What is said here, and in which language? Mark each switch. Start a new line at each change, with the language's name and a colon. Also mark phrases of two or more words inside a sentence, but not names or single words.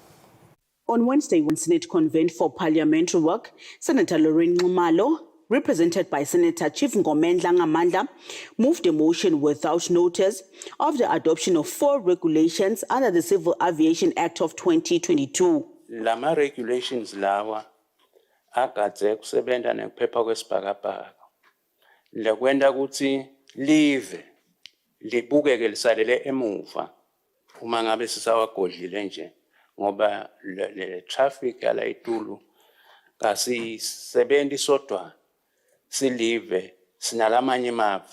English: On Wednesday, when Senate convened for parliamentary work, Senator Lorraine Nxumalo, represented by Senator Chief Ngomendla Ngamandla, moved a motion without notice of the adoption of 4 regulations under the Civil Aviation Act of 2022.
Swati: Lama regulations lawa akadze kusebenta nekuphepha kwesibhakabhaka lekwenta kutsi live libukeke lisalele emuva uma ngabe sisawagodlile nje ngoba le traffic yala itulu kasisebenzi sodwa silive sinalamanye emave.